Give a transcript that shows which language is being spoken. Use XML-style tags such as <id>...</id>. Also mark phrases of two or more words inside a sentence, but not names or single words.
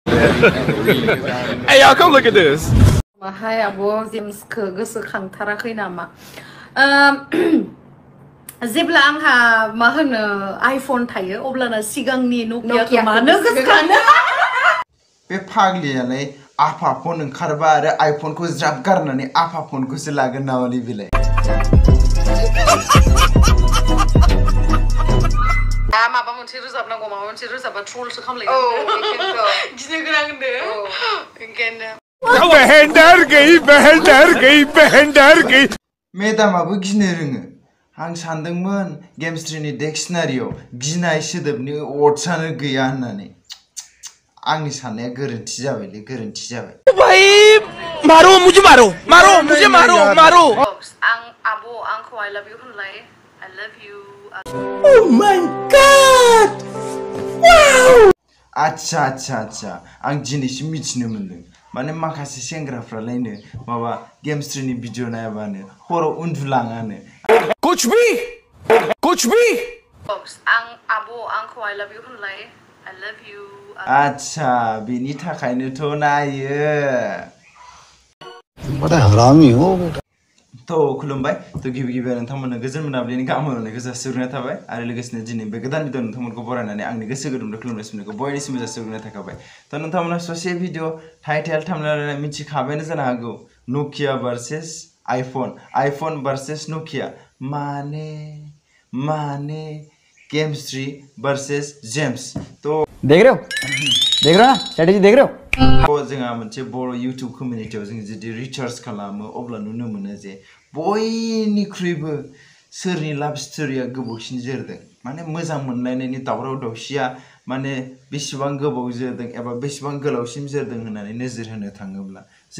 <en>Hey, y'all, come look at this.</en> <brx>Mahai abo James ke गोसोखांथाराखै नामा जेब्ला आंहा मा होनो आइफन थायो अब्लाना सिगांनि नोकियाखौ मानो गोसोखाङो बे फाग्लियालाय आफा फन ओंखारबा आरो आइफनखौ ज्राब गारनानै आफा फनखौसो लागोन नामालै बेलाय माबा मोनसे रोजाबनांगौ माबा मोनसे रोजाबा ट्रलसो खालामलायगोन गिनो गोनां होनदो ओंखायनो</brx> <hi>बहन डर गई बहन डर गई</hi> <brx>मेदामाबो गिनो रोङो आं सानदोंमोन गेमस्ट्रीनि डिक्शनारियाव गिनाय सोदोबनि वर्डसानो गैया होननानै आंनि साननाया गोरोन्थि जाबायलै गोरोन्थि जाबाय</brx> <hi>भाई मारो मुझे मारो मारो</hi> <brx>आं आबो आंखौ</brx> <en>I love you</en> <brx>होनलाय</brx> <en>I love you Oh my god wow</en> <brx>अच्छा आं दिनैसो मिथिनो मोनदों माने माखासे सेंग्राफ्रालायनो माबा गेमस्ट्रीनि भिडिअ नायाबानो हराव उन्दुलाङानो</brx> <hi>कुछ भी</hi> <brx>आं आबो आंखौ</brx> <en>I love you</en> <brx>होनलाय</brx> <en>I love you</en> <brx>अच्छा बेनि थाखायनोथ' नायो</brx> <hi>बड़ा हरामी हो बेटा</hi> <brx>तो खुलुमबाय तो गिबि नोंथांमोननो गोजोन मोनाबिलिनि गाहाम हामलायनायखौ जासिहरनाय थाबाय आरो लोगोसेनो दिनै बे गोदान भिडिअ नोंथांमोनखौ बरायनानै आंनि गोसो गुदुंजों खुलुमनाय सिमनायखौ बयनिसिमबो जासिहरनाय थाखाबाय तो नोंथांमोना ससे</brx> <en>video title thumbnail</en> <brx>मिथिखाबायानो जानो हागौ नोकिया भार्सेस आइफन भार्सेस नोकिया माने गेमस्ट्री वर्सेस जेम्स तो</brx> <hi>देख रहे हो ना स्ट्रेटजी देख रहे हो</hi> <brx>जोंहा मोनसे बर' YouTube कम्युनिटियाव जों जुदि रिसार्च खालामो अब्ला नुनो मोनो जे बयनिख्रुइबो सोरनि लाभ स्टोरिया गोबावसिन जोरदों माने मोजां मोनलायनायनि दावराव दावसिया माने बेसेबां गोबाव जोरदों एबा बेसेबां गोलावसिम जोरदों होननानै नोजोर होनो थाङोब्ला जों</brx>